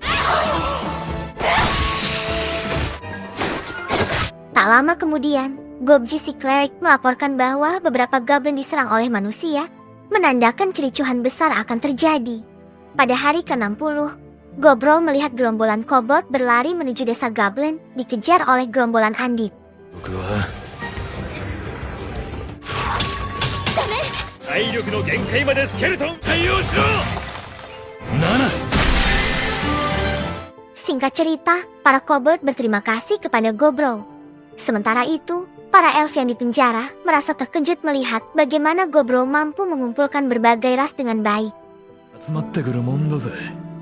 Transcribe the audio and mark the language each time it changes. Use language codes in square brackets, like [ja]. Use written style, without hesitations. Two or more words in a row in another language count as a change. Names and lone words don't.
[id] Tak lama kemudian, Gobji si cleric melaporkan bahwa beberapa goblin diserang oleh manusia, menandakan kericuhan besar akan terjadi. Pada hari ke-60, Gobro melihat gerombolan kobold berlari menuju desa goblin, dikejar oleh gerombolan Andit. [ja] 僕は体力の限界までスケルトン対応しろ [id] Singkat cerita, para kobold berterima kasih kepada Gobro. Sementara itu, para elf yang di penjara merasa terkejut melihat bagaimana Gobro mampu mengumpulkan berbagai ras dengan baik. [ja] 集まってくるもんだぜ